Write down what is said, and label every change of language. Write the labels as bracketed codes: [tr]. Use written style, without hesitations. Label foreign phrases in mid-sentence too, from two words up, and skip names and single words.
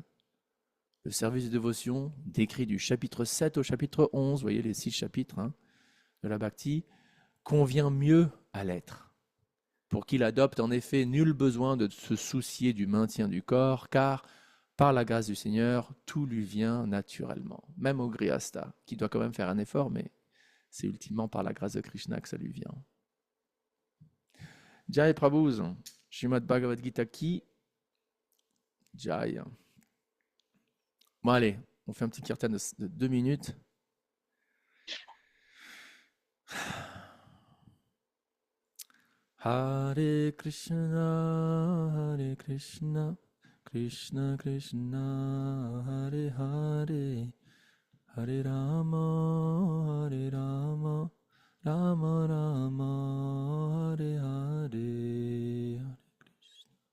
[fr] Le service de dévotion, décrit du chapitre 7 au chapitre 11, vous voyez les 6 chapitres de la Bhakti, convient mieux à l'être, pour qu'il adopte en effet nul besoin de se soucier du maintien du corps, car par la grâce du Seigneur, tout lui vient naturellement, même au Grihastha, qui doit quand même faire un effort, mais c'est ultimement par la grâce de Krishna que ça lui vient. [hi] Jai Prabhus, Srimad Bhagavad Gita ki Jai. [fr] Bon allez, on fait un petit kirtan de 2 minutes. [sa] Hare Krishna, Krishna Krishna, Hare Hare, Hare Rama, Rama Rama, Hare Hare, Hare Krishna.